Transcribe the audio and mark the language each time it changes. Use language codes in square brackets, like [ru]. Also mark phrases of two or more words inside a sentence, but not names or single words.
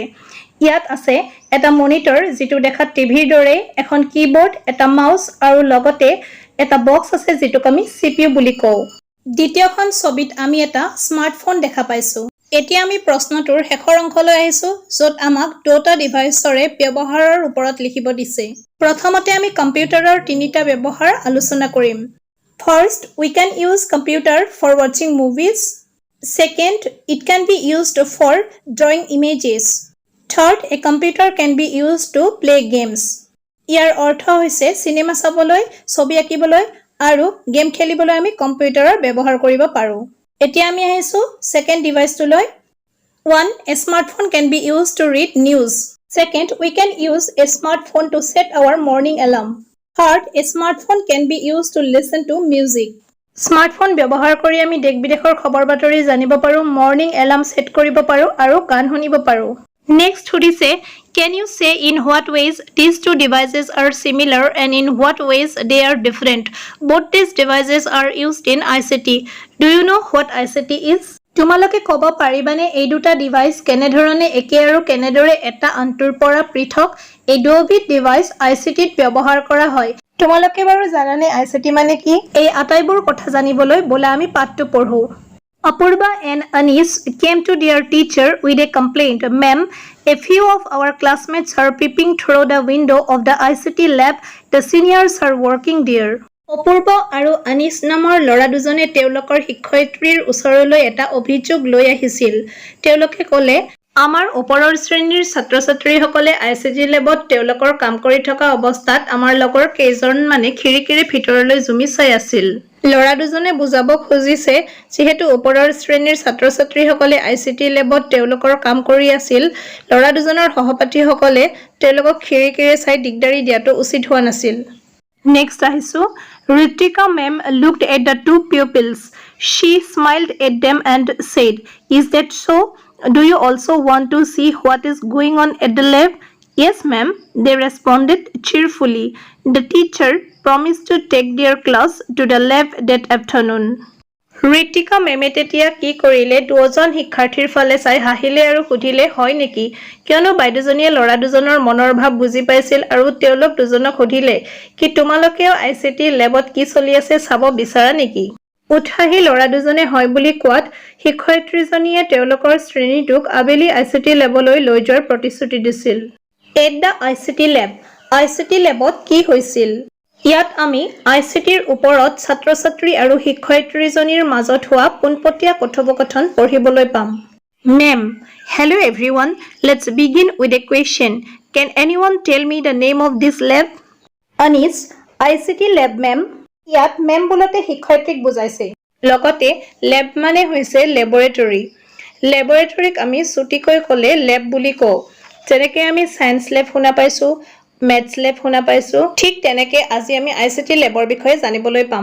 [as] ইয়াত আছে এটা মনিটৰ যেটো দেখাত টিভিৰ দৰে, এখন কিবোৰ্ড, এটা মাউস আৰু লগতে এটা বক্স আছে যেটোক আমি CPU বুলি কওঁ। দ্বিতীয়খন ছবিত আমি এটা স্মাৰ্টফোন দেখা পাইছো। এতিয়া আমি প্ৰশ্নটোৰ শেষৰ অংশলৈ আহিছো য'ত আমাক দুটা ডিভাইচৰে ব্যৱহাৰৰ ওপৰত লিখিব দিছে। প্ৰথমতে আমি কম্পিউটাৰৰ 3টা ব্যৱহাৰ আলোচনা কৰিম। [en] First, we can use computer for watching movies. Second, it can be used for drawing images. Third, a computer can be used to play games. [as] ইয়াৰ অৰ্থ হৈছে সিনেমা চাবলৈ, ছবি আঁকিবলৈ আৰু গেম খেলিবলৈ আমি কম্পিউটাৰৰ ব্যৱহাৰ কৰিব পাৰো। এতিয়া আমি আহিছো সেকেন্ড ডিভাইচটোলৈ। 1. [en] A smartphone can be used to read news. Second, we can use a smartphone to set our morning alarm. Third, a smartphone can be used to listen to music. [as] স্মাৰ্টফোন ব্যৱহাৰ কৰি আমি দেশ বিদেশৰ খবৰ বাতৰি জানিব পাৰো, [en] morning alarm [as] সেট কৰিব পাৰো আৰু গান শুনিব পাৰো। নেক্সট সুধিছে [en] can you say in what ways these two devices are similar and in what ways they are different? Both these devices are used in ICT. Do you know what ICT is? [as] তোমালোকে ক'ব পাৰিবানে এই দুটা ডিভাইচ কেনেধৰণে একে আৰু কেনেদৰে এটা আনটোৰ পৰা পৃথক? এই দুবিধ ডিভাইচ ICTত ব্যৱহাৰ কৰা হয়। তোমালোকে বাৰু জানানে ICT মানে কি? এই আটাইবোৰ কথা জানিবলৈ বলা আমি পাঠটো পঢ়ো। [en] Apurva and Anis came to their teacher with a complaint. Ma'am, a few of our classmates are peeping through the window of the ICT lab. The seniors are working there. [as] অপূৰ্ব আৰু আনিছ নামৰ ল'ৰা দুজনে তেওঁলোকৰ শিক্ষয়িত্ৰীৰ ওচৰলৈ এটা অভিযোগ লৈ আহিছিল। তেওঁলোকে ক'লে আমাৰ ওপৰৰ শ্ৰেণীৰ ছাত্ৰ-ছাত্ৰীসকলে ICT লেবত তেওঁলোকৰ কাম কৰি থকা অৱস্থাত আমাৰ লগৰ কেইজনমানে খিৰিকীৰ ভিতৰলৈ জুমি চাই আছিল। ল'ৰা দুজনে বুজাব খুজিছে যিহেতু ওপৰৰ শ্ৰেণীৰ ছাত্ৰ-ছাত্ৰীসকলে ICT লেবত তেওঁলোকৰ কাম কৰি আছিল, ল'ৰা দুজনৰ সহপাঠীসকলে তেওঁলোকক খিৰিকীৰে চাই দিগদাৰি দিয়াটো উচিত হোৱা নাছিল। [en] Next আহিছো Ritika ma'am looked at the two pupils. She smiled at them and said, "Is that so? Do you also want to see what is going on at the lab?" "Yes, ma'am," they responded cheerfully. The teacher promised to take their class to the lab that afternoon. [as] ঋতিকা মেমে তেতিয়া কি কৰিলে দুজন শিক্ষাৰ্থীৰ ফালে চাই হাঁহিলে আৰু সুধিলে হয় নেকি, কিয়নো বাইদেউজনীয়ে ল'ৰা দুজনৰ মনৰ ভাৱ বুজি পাইছিল আৰু তেওঁলোক দুজনক সুধিলে কি তোমালোকেও ICT লেবত কি চলি আছে চাব বিচাৰা নেকি? উৎসাহী ল'ৰা দুজনে হয় বুলি কোৱাত শিক্ষয়িত্ৰীজনীয়ে তেওঁলোকৰ শ্ৰেণীটোক আবেলি ICT লেবলৈ লৈ যোৱাৰ প্ৰতিশ্ৰুতি দিছিল। [en] At the ICT lab. [as] ICT লেবত কি হৈছিল? ইয়াত আমি ICTৰ ওপৰত ছাত্ৰ-ছাত্ৰী আৰু শিক্ষয়িত্ৰীজনীৰ মাজত হোৱা পোনপটীয়া কথোপকথন পঢ়িবলৈ পাম। [en] Ma'am, hello everyone. Let's begin with a question. Can anyone tell me the name of this lab? Anis, ICT lab ma'am. [as] ইয়াত মেম বুলতে শিক্ষয়িত্ৰীক বুজাইছে। লগতে লেব মানে হৈছে লেবৰেটৰী। লেবৰেটৰীক আমি ছুটিকৈ ক'লে লেব বুলি কওঁ। যেনেকৈ আমি [en] science lab [as] শুনা পাইছো, [en] maths lab [as] শুনা পাইছো, ঠিক তেনেকৈ আজি আমি ICT লেবৰ বিষয়ে জানিবলৈ পাম।